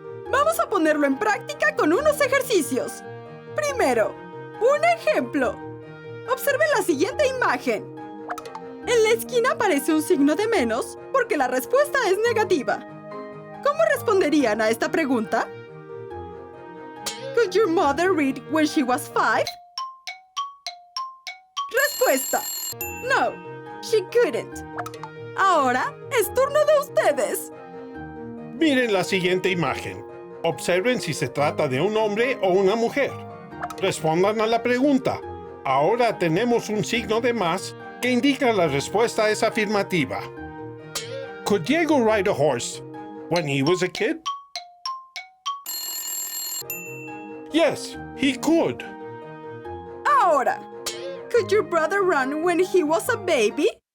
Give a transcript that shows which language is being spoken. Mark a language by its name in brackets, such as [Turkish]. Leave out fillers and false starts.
[Spanish] Vamos a ponerlo en práctica con unos ejercicios. Primero, un ejemplo. Observen la siguiente imagen. En la esquina aparece un signo de menos porque la respuesta es negativa. ¿Cómo responderían a esta pregunta? [English] Could your mother read when she was 5? [Spanish] Respuesta: [English] No, she couldn't. [Spanish] Ahora es turno de ustedes. Miren la siguiente imagen. Observen si se trata de un hombre o una mujer. Respondan a la pregunta. Ahora tenemos un signo de más que indica la respuesta es afirmativa. [English] Could Diego ride a horse when he was a kid? Yes, he could. Ahora, could your brother run when he was a baby?